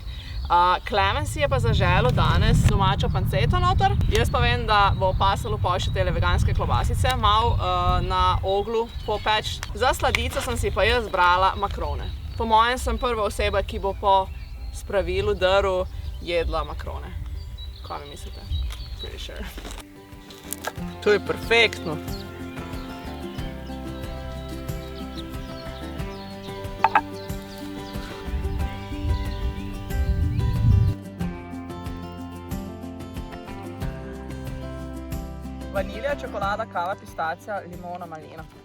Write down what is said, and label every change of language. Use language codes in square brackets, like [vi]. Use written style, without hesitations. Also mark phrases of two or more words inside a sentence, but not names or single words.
[sl] Klemen si je pa zaželel danes domačo panceto noter. Jaz pa vem, da bo pasalo pol še tele veganske klobasice, malo na oglu popeč. Za sladico sem si pa jaz brala makrone. Po mojem sem prva oseba, ki bo po spravilu drv jedla makrone. Kaj mi mislite? [en] Pretty sure. [sl] To je perfektno. Vanilija, čokolada, kava, pistacija, limona, malina.